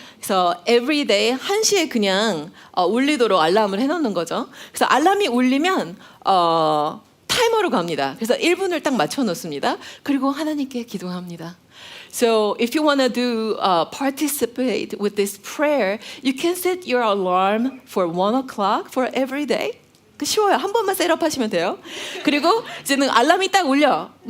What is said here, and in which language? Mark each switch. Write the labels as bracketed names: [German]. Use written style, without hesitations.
[Korean] 그래서 [English] every day [Korean] 1시에 그냥 울리도록 알람을 해놓는 거죠. 그래서 알람이 울리면 타이머로 갑니다. 그래서 1분을 딱 맞춰놓습니다. 그리고 하나님께 기도합니다. [English] So if you want to do participate with this prayer, you can set your alarm for 1 o'clock for every day. [Korean] 쉬워요. 한 번만 셋업하시면 돼요. 그리고 이제는 알람이 딱 울려.